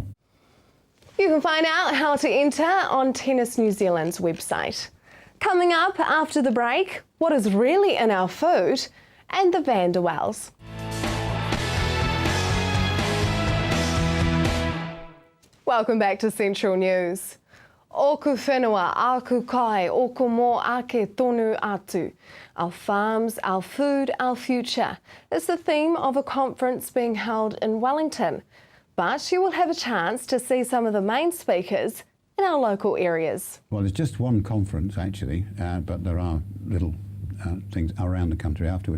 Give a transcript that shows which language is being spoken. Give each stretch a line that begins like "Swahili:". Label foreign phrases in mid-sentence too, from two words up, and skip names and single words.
English: You can find out how to enter on Tennis New Zealand's website. Coming up after the break, what is really in our food and the Van der Waals. Welcome back to Central News.
Māori: Oku whenua, aku kai, oku mō ake tonu atu.
English: Our farms, our food, our future is the theme of a conference being held in Wellington. But you will have a chance to see some of the main speakers in our local areas. Well, it's just one conference actually, but there are little things around the country afterwards.